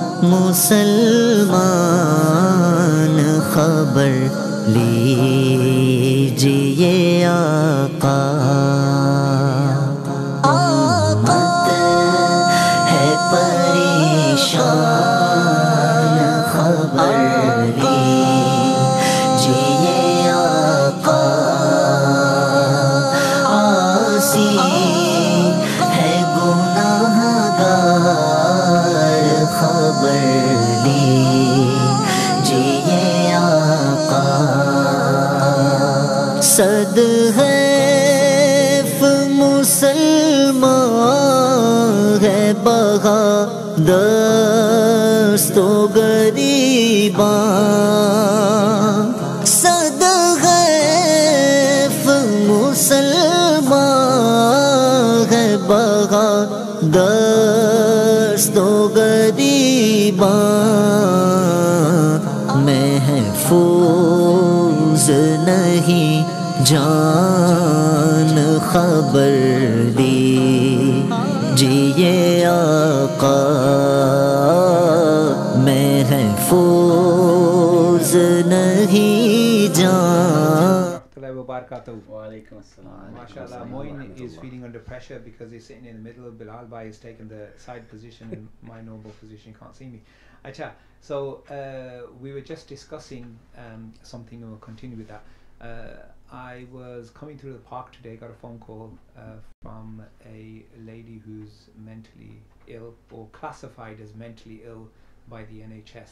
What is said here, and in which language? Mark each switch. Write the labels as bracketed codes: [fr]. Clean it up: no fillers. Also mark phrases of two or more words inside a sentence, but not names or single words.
[ur] مسلمان خبر لیجیے آقا، امت ہے پریشان خبر لیجیے آقا، آسی ہے گناہ گار خبر لیجیے آقا، صد حیف مسلمان ہے بغا دست و گریباں، صد حیف مسلمان ہے بغا دست و گریباں، محفوظ نہیں جان خبر لیجیے آقا، محفوظ نہیں جان۔ [ar] وعليكم السلام. [en] MashaAllah, Moin is feeling under pressure because he's sitting in the middle. Bilal Bhai is taking the side position in my normal position. You can't see me. Acha, so we were just discussing something, and we'll continue with that. I was coming through the park today, got a phone call from a lady who's mentally ill or classified as mentally ill by the NHS.